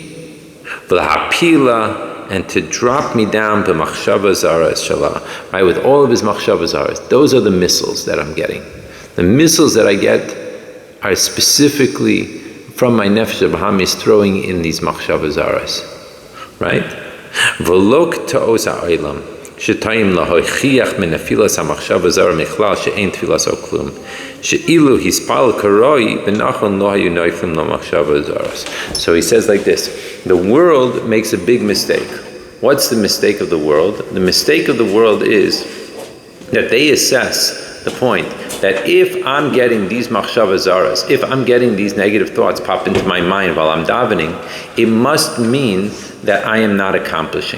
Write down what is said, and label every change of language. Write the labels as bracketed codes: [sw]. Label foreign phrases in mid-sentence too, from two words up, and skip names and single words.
[en] V'lahapila, and to drop me down [he] במחשבה זרות שלו, [en] right, with all of his [he] מחשבה זרות. [en] Those are the missiles that I'm getting. The missiles that I get are specifically from my [he] נפש הבהמית [en] throwing in these [he] מחשבה זרות, [en] right? [he] ולכן טעות העולם שטועים להוכיח מן נפילת המחשבה זרה מכלל שאין תפילתו כלום שאילו התפלל כראוי ונכון לא היו נופלים לו מחשבה זרות. [en] So he says like this: the world makes a big mistake. What's the mistake of the world? The mistake of the world is that they assess the point that if I'm getting these machshava zaras, if I'm getting these negative thoughts pop into my mind while I'm davening, it must mean that I am not accomplishing.